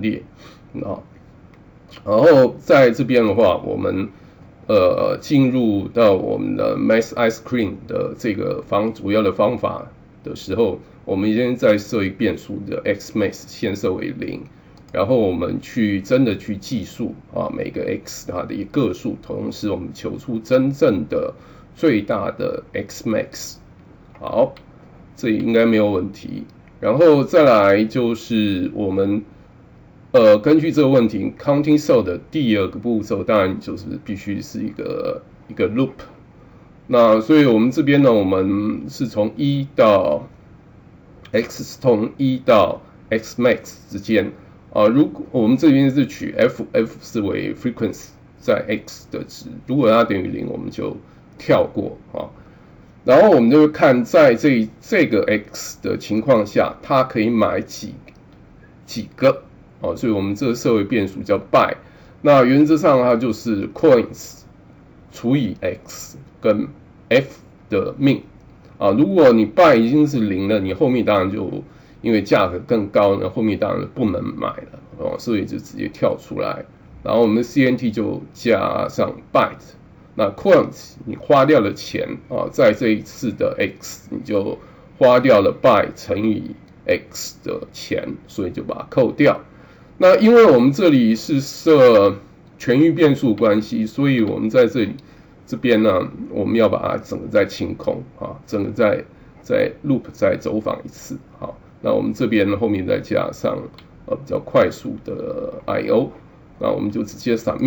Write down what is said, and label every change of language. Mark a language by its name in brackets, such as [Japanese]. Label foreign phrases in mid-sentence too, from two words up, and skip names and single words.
[Chinese] 列啊，然後在這邊的話，我們進入到我們的 Max Ice Cream 的這個主要的方法的時候，我們先再設一個變數的 xmax 先設為0，然後我們真的去計數啊，每個 x 它的一個個數，同時我們求出真正的最大的 xmax。好，這應該沒有問題。然後再來就是我們根據這個問題 [English] counting sort [Chinese] 的第二個步驟，當然就是必須是一個 loop。那所以我們這邊呢，我們是從1到 x 從1到 xmax 之間如果我們這邊是取 f 是為 frequency 在 x 的值，如果它等於0，我們就跳過啊。然後我們就會看在這個 x 的情況下，它可以買幾個哦，所以我們這個設為變數叫 by。那原則上它就是 coins 除以 x 跟 f 的 min 啊。如果你 by 已經是0了，你後面當然就因為價格更高呢，後面當然不能買了哦，所以就直接跳出來。然後我們 CNT 就加上 byte。那 coins 你花掉了錢啊，在這一次的 x 你就花掉了 by 乘以 x 的錢，所以就把它扣掉。那因為我們這裡是設全域變數關係，所以我們在這邊呢，我們要把它整個再清空啊，整個再 loop 再走訪一次。好，那我們這邊後面再加上比較快速的 I/O， 那我們就直接 submit。